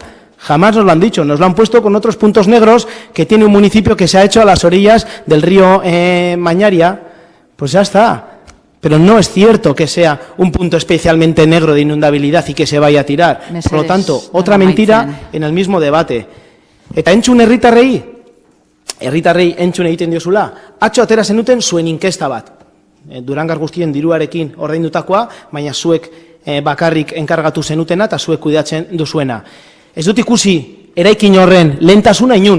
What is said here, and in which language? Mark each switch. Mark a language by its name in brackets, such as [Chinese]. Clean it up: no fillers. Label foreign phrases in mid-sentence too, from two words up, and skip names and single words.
[Spanish] Jamás nos lo han dicho, nos lo han puesto con otros puntos negros que tiene un municipio que se ha hecho a las orillas del río Mañaria. Pues ya está. Pero no es cierto que sea un punto especialmente negro de inundabilidad y que se vaya a tirar. Por lo tanto, otra mentira en el mismo debate. [Basque] Eta entzun herritarrei entzun egiten diozula, atzo atera zenuten zuen inkesta bat. Durangar guztien diruarekin ordaindutakoa, baina zuek bakarrik enkargatu zenutena eta zuek kudeatzen duzuena. Ez dut ikusi eraikin horren lehentasuna inun.